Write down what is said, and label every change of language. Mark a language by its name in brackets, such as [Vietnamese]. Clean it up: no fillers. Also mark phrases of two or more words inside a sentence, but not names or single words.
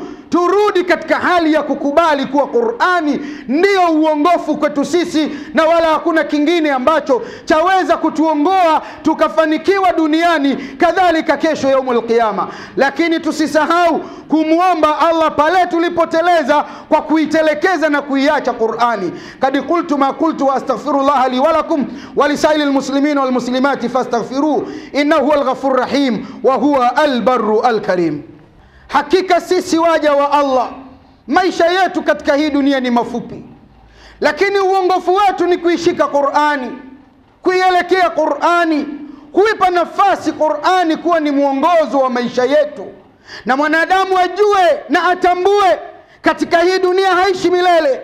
[Swahili] Turudi katika hali ya kukubali kuwa Qur'ani ndio uongofu kwetu sisi, na wala hakuna kingine ambacho chaweza kutuongoa tukafanikiwa duniani kadhalika kesho [Arabic] يوم القيامة. [Swahili] Lakini tusisahau kumuomba Allah pale tulipoteleza kwa kuitelekeza na kuiacha Qur'ani. [Arabic] قد قلت ما قلت وأستغفر الله لي ولكم ولسائر المسلمين والمسلمات فاستغفروه إنه هو الغفور الرحيم وهو البر الكريم. [Swahili] Hakika sisi waja wa Allah, maisha yetu katika hii dunia ni mafupi, lakini uongofu wetu ni kuishika Qur'ani, kuielekea Qur'ani, kuipa nafasi Qur'ani kuwa ni mwongozo wa maisha yetu. Na mwanadamu ajue na atambue katika hii dunia haishi milele.